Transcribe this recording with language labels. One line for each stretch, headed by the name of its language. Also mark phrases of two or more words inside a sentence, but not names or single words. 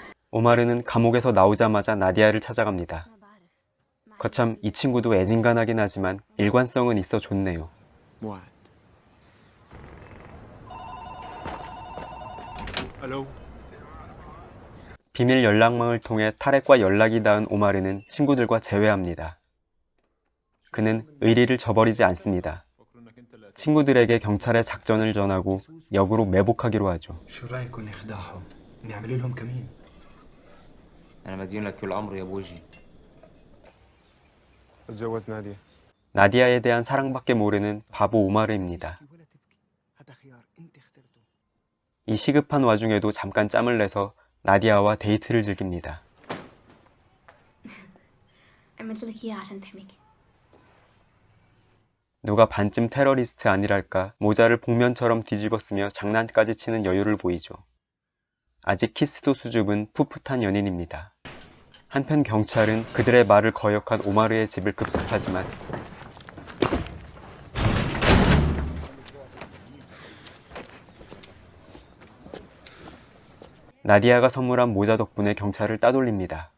Korean: 오마르는 감옥에서 나오자마자 나디아를 찾아갑니다.
Arabic: ما بعرف.
Korean: 거참 이 친구도 애진간하긴 하지만 일관성은 있어 좋네요.
Arabic: موعد. الو.
Korean: 비밀 연락망을 통해 타렉과 연락이 닿은 오마르는 친구들과 재회합니다. 그는 의리를 저버리지 않습니다. 친구들에게 경찰의 작전을 전하고 역으로 매복하기로 하죠.
Arabic: شو رايكم نخدعهم؟ نعمل لهم كمين. انا مديون لك كل عمري يا بوجي. اتجوز نادية.
Korean: 나디아에 대한 사랑밖에 모르는 바보 오마르입니다.
Arabic: ولا تبكي. هذا خيار انت اخترته.
Korean: 이 시급한 와중에도 잠깐 짬을 내서 나디아와 데이트를 즐깁니다.
Arabic: عملت لك إياه عشان تحميك.
Korean: 누가 반쯤 테러리스트 아니랄까 모자를 복면처럼 뒤집었으며 장난까지 치는 여유를 보이죠. 아직 키스도 수줍은 풋풋한 연인입니다. 한편 경찰은 그들의 말을 거역한 오마르의 집을 급습하지만 나디아가 선물한 모자 덕분에 경찰을 따돌립니다.